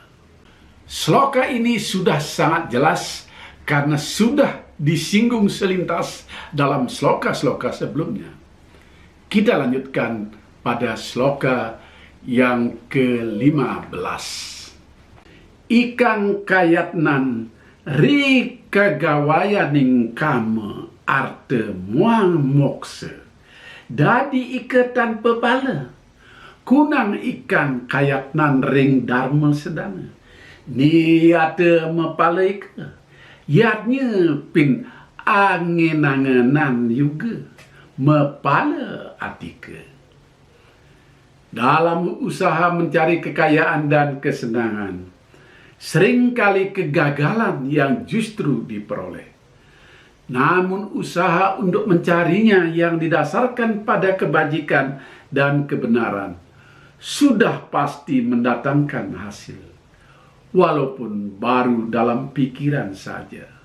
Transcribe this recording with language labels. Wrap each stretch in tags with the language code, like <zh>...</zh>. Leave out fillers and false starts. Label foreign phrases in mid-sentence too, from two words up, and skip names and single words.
<id>Sloka ini sudah sangat jelas karena sudah disinggung selintas dalam sloka-sloka sebelumnya. Kita lanjutkan pada sloka yang ke-15.</id> <kaw>ikang kayatnan ri kagawayaning kama arte muang mokse dadi ikatan pepala kunang ikan kayatnan ring dharma sedana ni ate mepala ika yatnya pin angen-angenan juga mepala atika</kaw> <id>dalam usaha mencari kekayaan dan kesenangan. Seringkali kegagalan yang justru diperoleh. Namun usaha untuk mencarinya yang didasarkan pada kebajikan dan kebenaran sudah pasti mendatangkan hasil, walaupun baru dalam pikiran saja.</id>